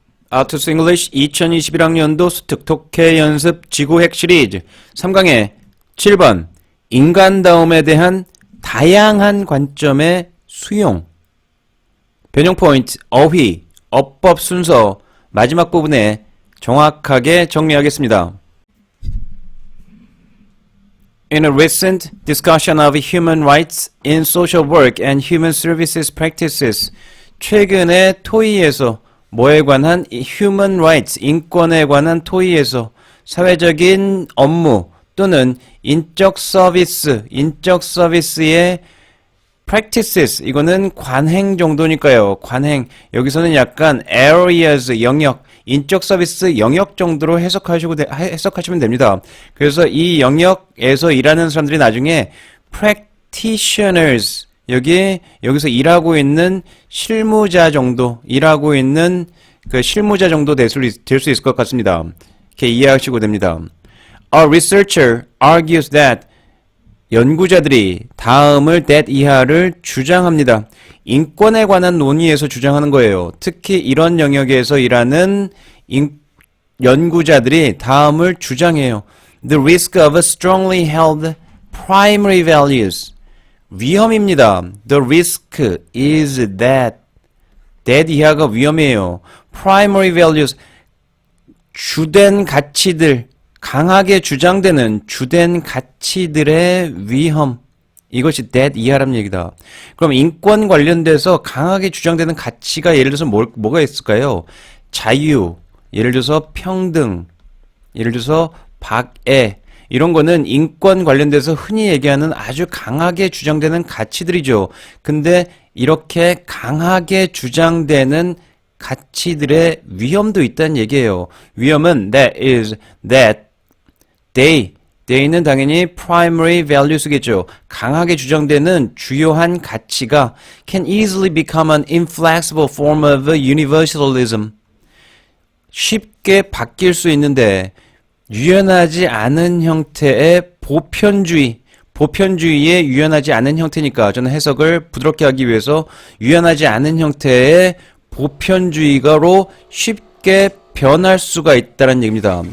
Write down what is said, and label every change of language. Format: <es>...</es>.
<ko>아투스 잉글리시 2021학년도 수특 독해 연습 지구핵 시리즈 3강의 7번 인간다움에 대한 다양한 관점의 수용. 변형 포인트 어휘, 어법 순서 마지막 부분에 정확하게 정리하겠습니다.</ko> <en>In a recent discussion of human rights in social work and human services practices,</en> <ko>최근에 토의에서 뭐에 관한</ko> <en>human rights,</en> <ko>인권에 관한 토의에서 사회적인 업무 또는 인적 서비스의 practices, 이거는 관행 정도니까요. 관행. 여기서는 약간 areas, 영역, 인적 서비스 영역 정도로 해석하시면 됩니다. 그래서 이 영역에서 일하는 사람들이 나중에 practitioners, 여기서 일하고 있는 실무자 정도, 일하고 있는 그 실무자 정도 될 수 있을 것 같습니다. 이렇게 이해하시고 됩니다.</ko> <en>A researcher argues that,</en> <ko>연구자들이 다음을 that 이하를 주장합니다. 인권에 관한 논의에서 주장하는 거예요. 특히 이런 영역에서 일하는 연구자들이 다음을 주장해요.</ko> <en>The risk of strongly held primary values.</en> <ko>위험입니다.</ko> <en>The risk is that</en> <ko>이하가 위험해요.</ko> <en>Primary values,</en> <ko>주된 가치들, 강하게 주장되는 주된 가치들의 위험. 이것이 that 이하라는 얘기다. 그럼 인권 관련돼서 강하게 주장되는 가치가 예를 들어서 뭐가 있을까요? 자유, 예를 들어서 평등, 예를 들어서 박애, 이런 거는 인권 관련돼서 흔히 얘기하는 아주 강하게 주장되는 가치들이죠. 근데 이렇게 강하게 주장되는 가치들의 위험도 있다는 얘기예요. 위험은</ko> <en>that they</en> <ko>는 당연히</ko> <en>primary values</en> <ko>겠죠. 강하게 주장되는 주요한 가치가</ko> <en>can easily become an inflexible form of universalism.</en> <ko>쉽게 바뀔 수 있는데 유연하지 않은 형태의 보편주의의 유연하지 않은 형태니까 저는 해석을 부드럽게 하기 위해서 유연하지 않은 형태의 보편주의가로 쉽게 변할 수가 있다는 얘기입니다.</ko>